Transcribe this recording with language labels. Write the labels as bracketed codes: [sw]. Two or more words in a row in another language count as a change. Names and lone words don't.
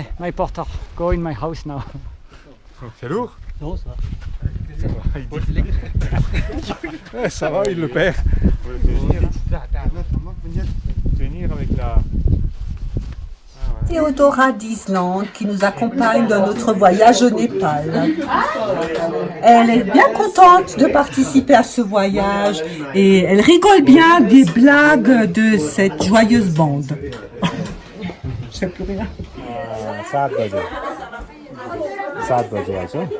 [en] my porter. Go in my house now. [fr] C'est lourd? Non, ça. Ouais, ça va, il le perd. Tenir avec la... Théodora d'Islande qui nous accompagne dans notre voyage au Népal. Elle est bien contente de participer à ce voyage et elle rigole bien des blagues de cette joyeuse bande. Je sais plus rien. [ne] 7 बजे 7 बजे आएछ